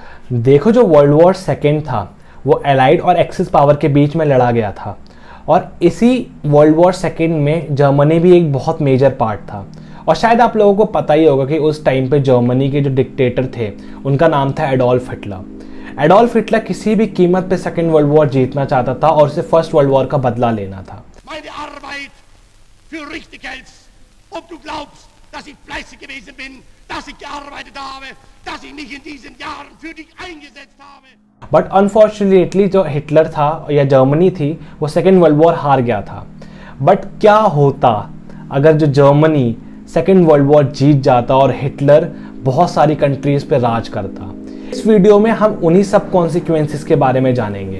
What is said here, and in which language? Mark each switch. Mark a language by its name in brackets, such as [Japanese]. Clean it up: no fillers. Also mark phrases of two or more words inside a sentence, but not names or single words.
[Hindi] देखो, जो [English] world war second [Hindi] था वो एलाइड और [English] axis power [Hindi] के बीच में लड़ा गया था, और इसी [English] world war second [Hindi] में जर्मनी भी एक बहुत [English] major part [Hindi] था। और शायद आप लोगों को पता ही होगा कि उस टाइम पे जर्मनी के जो डिक्टेटर थे उनका नाम था एडोल्फ हिटलर। एडोल्फ हिटलर किसी भी कीमत पे [English] second world war [Hindi] जीतना चाहता था और उसे [English] first world war [Hindi] का बदला लेना था। [German] Ob du glaubst, dass ich fleißig gewesen bin, dass ich gearbeitet habe, dass ich mich in diesen Jahren für dich eingesetzt habe. [English] but unfortunately [Hindi] जो हिटलर था या जर्मनी थी वो [English] second world war [Hindi] हार गया था। बट क्या होता अगर जो जर्मनी [English] second world war [Hindi] जीत जाता और हिटलर बहुत सारी कंट्रीज पे राज करता? इस वीडियो में हम उन्हीं सब कॉन्सिक्वेंसेस के बारे में जानेंगे।